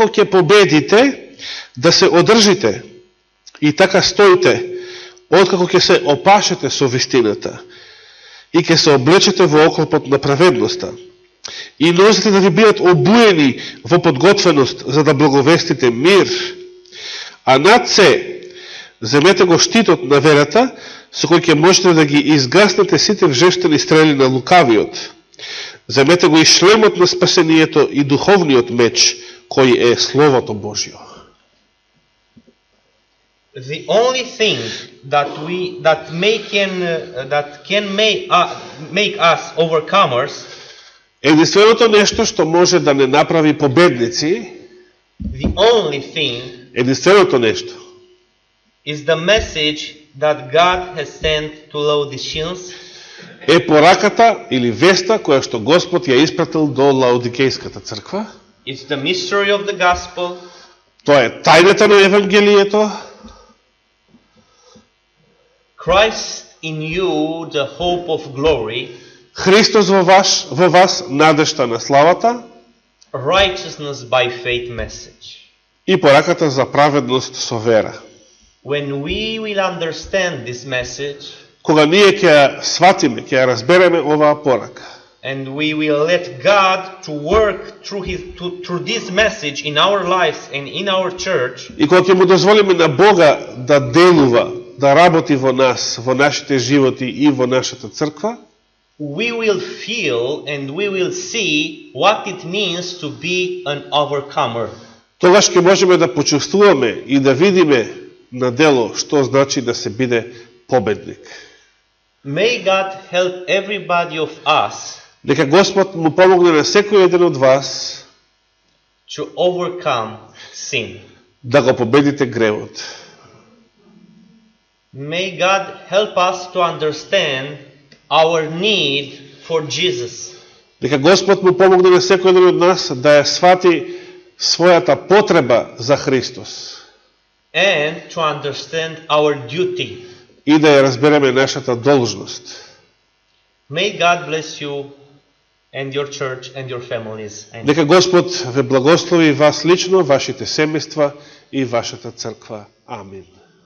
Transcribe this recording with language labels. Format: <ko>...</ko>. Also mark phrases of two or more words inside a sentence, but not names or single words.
<mk>ќе победите, да се одржите и така стоите, откако ќе се опашете со вистината и ќе се облечете во оклопот на праведноста и нозите да ви бидат обуени во подготвеност за да благовестите мир, а над се земете го штитот на верата, со кој ќе можете да ги изгаснете сите вжештени стрели на лукавиот. Земете го и шлемот на спасението и духовниот меч, кој е Словото Божјо.</mk> <en>The only thing that can make us overcomers,</en> <mk>единственото нешто што може да не направи победници,</mk> <en>the only thing</en> <mk>единственото нешто</mk> <en>is the message that God has sent to Laodiceans,</en> <mk>е пораката или веста која што Господ ја испратил до Лаодикејската црква.</mk> <en>It's the mystery of the gospel.</en> <mk>Тоа е тајната на Евангелието.</mk> <en>Christ in you, the hope of glory.</en> <mk>Христос во вас надежта на славата.</mk> <en>Righteousness by faith message.</en> <mk>И пораката за праведност со вера.</mk> <en>When we will understand this message,</en> <mk>кога ние ќе сватиме, ќе разбереме оваа порака,</mk> <en>and we will let God to work through this message in our lives and in our church,</en> <mk>и кога ќе му дозволиме на Бога да делува, да работи во нас, во нашите животи и во нашата црква,</mk> <en>we will feel and we will see what it means to be an overcomer.</en> <mk>Тогаш ќе можеме да почувствуваме и да видиме на дело што значи да се биде победник.</mk> <en>May God help everybody of us</en> <mk>Нека Господ му помогне на секој еден од вас</mk> <en>to overcome sin.</en> <mk>да го победите гревот.</mk> <en>May God help us to understand our need for Jesus.</en> <mk>Нека Господ му помогне на секој еден од нас да ја свати својата потреба за Христос.</mk> <en>And to understand our duty.</en> <mk>и да ја разбереме нашата должност.</mk> <en>May God bless you and your church and your families. Amen.</en> <mk>Нека Господ ве благослови вас лично, вашите семејства и вашата црква. Амин.</mk>